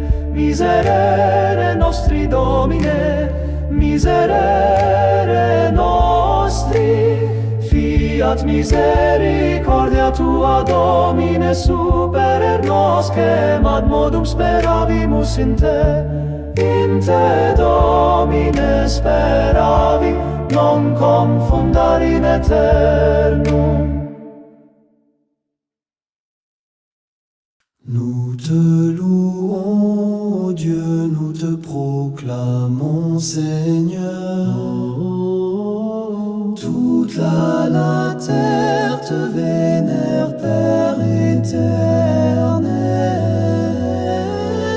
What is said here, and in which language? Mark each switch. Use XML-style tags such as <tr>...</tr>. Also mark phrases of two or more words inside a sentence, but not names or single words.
<la>miserere nostri Domine, miserere nostri, fiat misericordia tua Domine superer nos, quem ad modum speravimus in te Domine speravi, non confundar in aeternum.</la> <fr>Nous te louons, Dieu, nous te proclamons, Seigneur. Toute la terre te vénère, Père éternel.</fr>